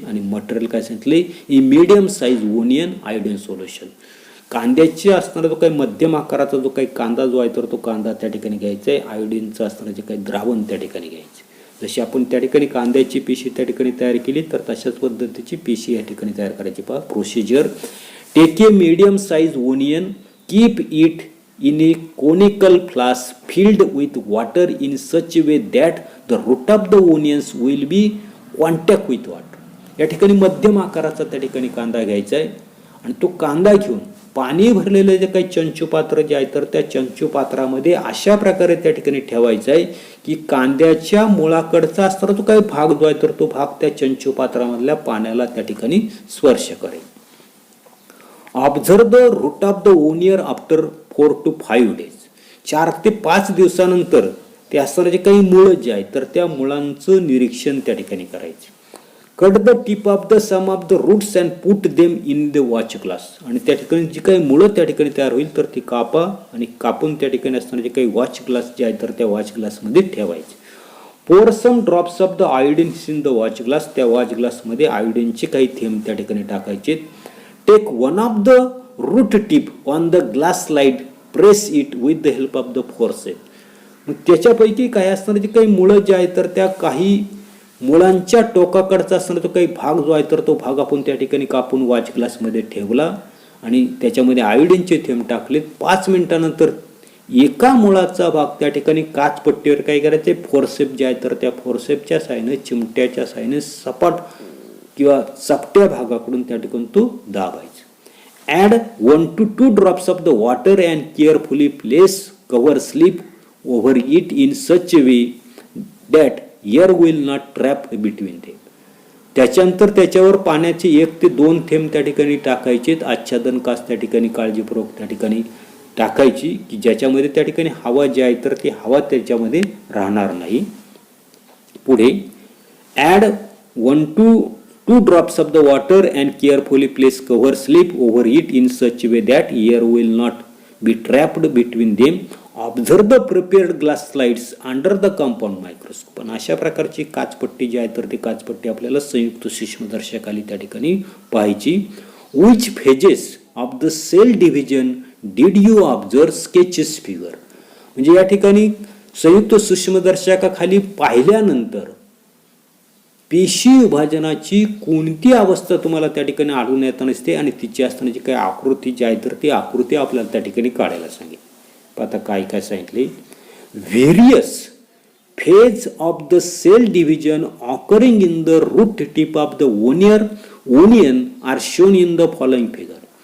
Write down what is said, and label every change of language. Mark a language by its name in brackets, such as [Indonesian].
[Marathi] आणि मटेरियल काय सांगितले ही [English] Medium size onion iodine solution. [Marathi] कांद्याची असणारा जो काही मध्यम आकाराचा जो काही कांदा जो आहे तर तो कांदा त्या ठिकाणी घ्यायचा आहे. आयोडीनचं असणारं जे काही द्रावण त्या ठिकाणी घ्यायचे. जशी आपण त्या ठिकाणी कांद्याची पेशी त्या ठिकाणी तयार केली तर तशाच पद्धतीची पेशी या ठिकाणी तयार करायची. पहा procedure. [English] Take a medium size onion, keep it in a conical flask filled with water in such a way that the root of the onions will be contact with water. [Marathi] या ठिकाणी मध्यम आकाराचा त्या ठिकाणी कांदा घ्यायचा आहे आणि तो कांदा घेऊन पाणी भरलेलं जे काही चंचू पात्र जे आहे तर त्या चंचू पात्रामध्ये अशा प्रकारे त्या ठिकाणी ठेवायचं आहे की कांद्याच्या मुळाकडचा असणारा जो काही भाग जो आहे तर तो भाग त्या चंचू पात्रामधल्या पाण्याला त्या ठिकाणी स्पर्श करेल. [English] Observe the root of the onion after 4 to 5 days. [Marathi] 4 ते 5 दिवसानंतर ते असणारे जे काही मुळं जे आहेत तर त्या मुळांचं निरीक्षण त्या ठिकाणी करायचे. [English] Cut the tip of the some of the roots and put them in the watch glass. [Marathi] आणि त्या ठिकाणी जी काही मुळं त्या ठिकाणी तयार होईल तर ती कापा आणि कापून त्या ठिकाणी असणारे जे काही वॉच ग्लास जे आहेत तर त्या वॉच ग्लासमध्ये ठेवायचे. [English] Pour some drops of the iodine in the watch glass. [Marathi] त्या वॉच ग्लासमध्ये आयोडीनचे काही थेंब त्या ठिकाणी टाकायचे. [English] Take one of the root tip on the glass slide, press it with the help of the forceps. [Marathi] मग त्याच्यापैकी काही असणारे जे काही मुळं जे आहे तर त्या काही मुळांच्या टोकाकडचा असणारा तो काही भाग जो आहे तर तो भाग आपण त्या ठिकाणी कापून वॉच ग्लासमध्ये ठेवला आणि त्याच्यामध्ये आयोडीनचे थेंब टाकले. 5 मिनिटानंतर एका मुळाचा भाग त्या ठिकाणी काचपट्टीवर काय करायचे फोरसेप जे आहे तर त्या फोरसेपच्या साहाय्याने चिमट्याच्या साहाय्याने सपाट किंवा चपट्या भागाकडून त्या ठिकाणी तो दाबायचा. [English] Add 1 to 2 drops of the water and carefully place cover slip over it in such a way that air will not trap between them. [Marathi] त्याच्यानंतर त्याच्यावर पाण्याचे 1 ते 2 थेंब त्या ठिकाणी टाकायचे. आच्छादन काच त्या ठिकाणी काळजीपूर्वक त्या ठिकाणी टाकायची की ज्याच्यामध्ये त्या ठिकाणी हवा जी आहे तर ती हवा त्याच्यामध्ये राहणार नाही. [English] पुढे add 1 to 2 drops of the water and carefully place cover slip over it in such a way that air will not be trapped between them. Observe the prepared glass slides under the compound microscope. [Marathi] आणि अशा प्रकारची काचपट्टी जी आहे तर ती काचपट्टी आपल्याला संयुक्त सूक्ष्मदर्शकाली त्या ठिकाणी पाहायची. [English] Which phases of the cell division did you observe? Sketches figure. [Marathi] म्हणजे या ठिकाणी संयुक्त सूक्ष्मदर्शकाखाली पाहिल्यानंतर पेशी विभाजनाची कोणती अवस्था तुम्हाला त्या ठिकाणी आढळून येत नसते आणि तिची असतानाची काही आकृती जी आहे तर ती आकृती आपल्याला त्या ठिकाणी काढायला सांगितली. आता काय सांगितले, [English] Various phase of the cell division occurring in the root tip of the onion are shown in the following figure.